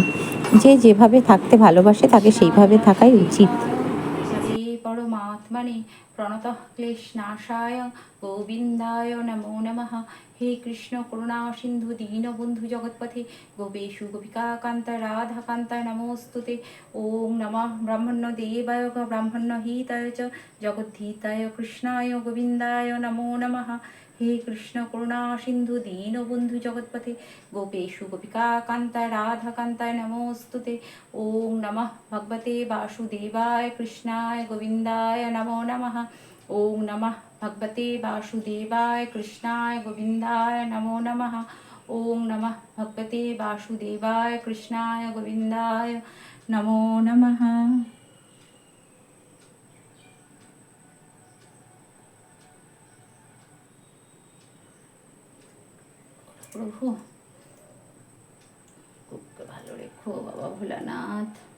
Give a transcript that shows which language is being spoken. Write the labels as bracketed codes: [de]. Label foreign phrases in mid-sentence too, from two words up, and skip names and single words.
[bn] যে যেভাবে থাকতে ভালোবাসে তাকে সেইভাবে থাকাই উচিত। [sa] পরমাত্মনে প্রণত ক্লেশনাশায় গোবিন্দায় নমো নমঃ। হে কৃষ্ণ করুণা সিন্ধু দীনবন্ধু জগৎপথে গোপেশু গোপিকা কান্ত রাধা কান্ত নমোস্তুতে। ওম নমঃ ব্রহ্মণ্য দেবায় ব্রাহ্মণ্য হিতায় চ জগদ্ধিতায় কৃষ্ণায় গোবিন্দায় নমো নমঃ। হে কৃষ্ণ করুণা সিন্ধু দীনবন্ধু জগৎপথে গোপেশু গোপিকা কান্ত রাধা কান্ত নমোস্তুতে। ওম নমঃ ভগবতে বাসুদেবায় কৃষ্ণায় গোবিন্দায় নমো নমঃ। ওম নমঃ ভগবতে বাসুদেবায় কৃষ্ণায় গোবিন্দায় নমো নমঃ। ওম নমঃ ভগবতে বাসুদেবায় কৃষ্ণায় গোবিন্দায় নমো নমঃ। [bn] প্রভু খুবকে ভালো রেখো বাবা ভোলানাথ।